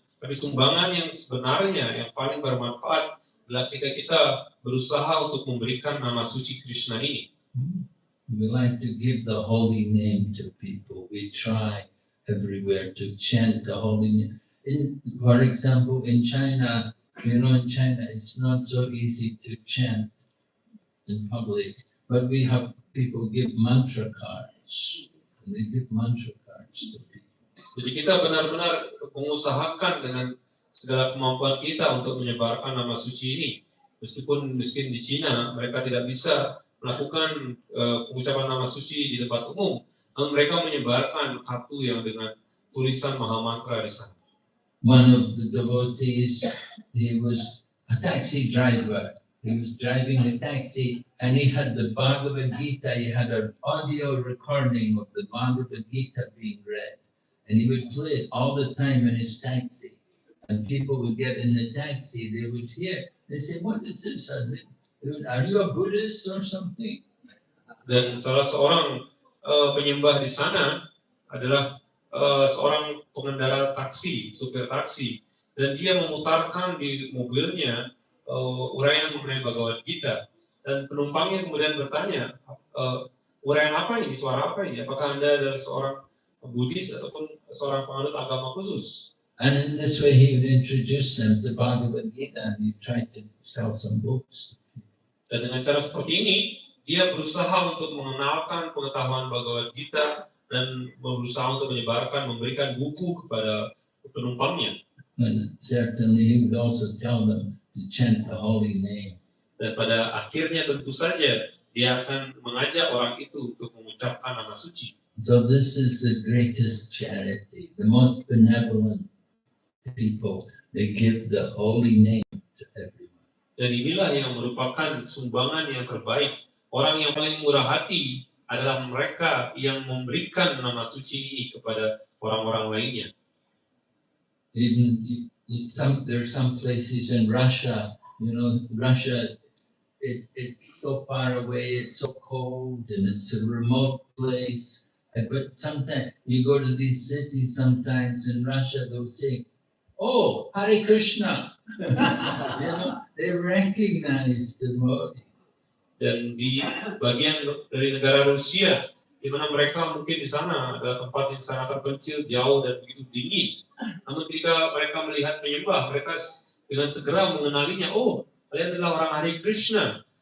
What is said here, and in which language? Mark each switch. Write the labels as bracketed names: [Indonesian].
[Indonesian] Tapi sumbangan yang sebenarnya yang paling bermanfaat adalah ketika kita berusaha untuk memberikan nama suci Krishna ini. [English] We like to give the holy name to people. We try everywhere to chant the holy name. For example, in China, in China, it's not so easy to chant in public, but we have people give mantra cards. And they give mantra cards to people. [Indonesian] Jadi kita benar-benar mengusahakan dengan segala kemampuan kita untuk menyebarkan nama suci ini. Meskipun miskin di Cina, mereka tidak bisa melakukan pengucapan nama suci di tempat umum, namun mereka menyebarkan kartu yang dengan tulisan Maha Mantra di sana. [English] One of the devotees, he was a taxi driver. He was driving a taxi and he had the Bhagavad Gita. He had an audio recording of the Bhagavad Gita being read. And he would play it all the time in his taxi. And people would get in the taxi, they would hear. They say, what is this? Are you a Buddhist or something? [Indonesian] Dan salah seorang penyembah di sana adalah seorang pengendara taksi, supir taksi, dan dia memutarkan di mobilnya uraian mengenai Bhagavad Gita, dan penumpangnya kemudian bertanya, uraian apa ini, suara apa ini, apakah Anda adalah seorang Buddhis ataupun seorang penganut agama khusus? [English] And in this way, he would introduce them to Bhagavad Gita, and he tried to sell some books. [Indonesian] Dan dengan cara seperti ini, dia berusaha untuk mengenalkan pengetahuan Bhagavad Gita dan berusaha untuk menyebarkan, memberikan buku kepada penumpangnya. [English] And certainly he would also tell them to chant the holy name. [Indonesian] Dan pada akhirnya tentu saja dia akan mengajak orang itu untuk mengucapkan nama suci. [English] So this is the greatest charity, the most benevolent people. They give the holy name to everyone. [Indonesian] Dan inilah yang merupakan sumbangan yang terbaik. Orang yang paling murah hati adalah mereka yang memberikan nama suci ini kepada orang-orang lainnya. [English] There's some places in Russia, Russia, it's so far away, it's so cold, and it's a remote place. But sometimes you go to these cities sometimes in Russia, they'll say, "Oh, Hare Krishna." They recognize the Modi. [Indonesian] Dan di bagian dari negara Rusia, di mana mereka mungkin di sana adalah tempat yang sangat terpencil, jauh dan begitu dingin. Namun ketika mereka melihat penyembah, mereka dengan segera mengenalinya. Oh, kalian adalah orang Hare Krishna.